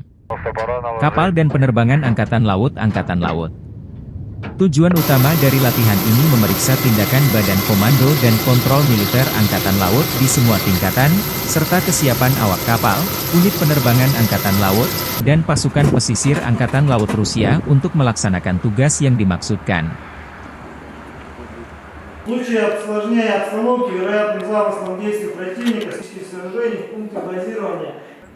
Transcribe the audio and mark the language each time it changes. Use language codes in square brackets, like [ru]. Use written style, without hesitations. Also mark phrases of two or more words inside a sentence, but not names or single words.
[id] Kapal dan penerbangan Angkatan Laut. Tujuan utama dari latihan ini memeriksa tindakan Badan Komando dan Kontrol Militer Angkatan Laut di semua tingkatan, serta kesiapan awak kapal, unit penerbangan Angkatan Laut, dan pasukan pesisir Angkatan Laut Rusia untuk melaksanakan tugas yang dimaksudkan. [ru] В случае осложнения обстановки, вероятным запуском действий противника, сражений в пункте базирования